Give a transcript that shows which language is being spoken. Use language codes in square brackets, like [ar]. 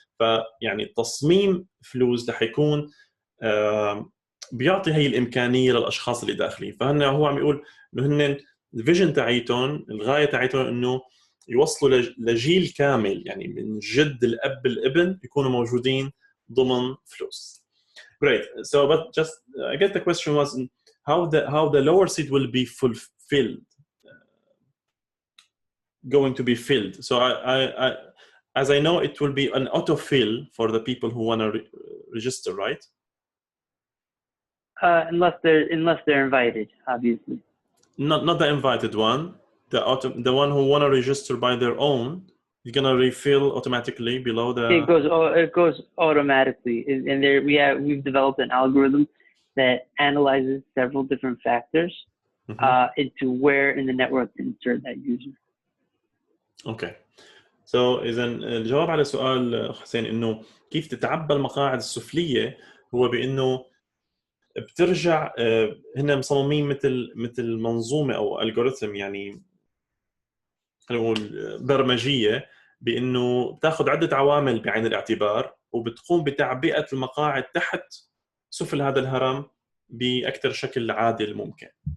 [ar] فيعني تصميم فلوس رح يكون بيعطي هي الامكانيه للاشخاص اللي داخلين. فهن هو عم يقول انه هن الفيجن تاعيتهم، الغايه تاعيتهم انه يوصلوا لجيل كامل، يعني من جد الاب الابن يكونوا موجودين ضمن فلوس. [en] Great. So, but just I guess the question was how the lower seat will be fulfilled, going to be filled. So I as I know, it will be an autofill for the people who want to register, right? Unless they're invited, obviously. Not the invited one. The one who want to register by their own, you're gonna refill automatically below the. It goes automatically, and we've developed an algorithm that analyzes several different factors into where in the network to insert that user. Okay. [ar] So إذا الجواب على سؤال حسين إنه كيف تتعبى المقاعد السفلية، هو بإنه بترجع هنا مصممين مثل منظومة أو ألغوريثم، يعني نقول برمجية، بإنه بتاخذ عدة عوامل بعين الاعتبار وبتقوم بتعبئة المقاعد تحت سفل هذا الهرم بأكثر شكل عادل ممكن.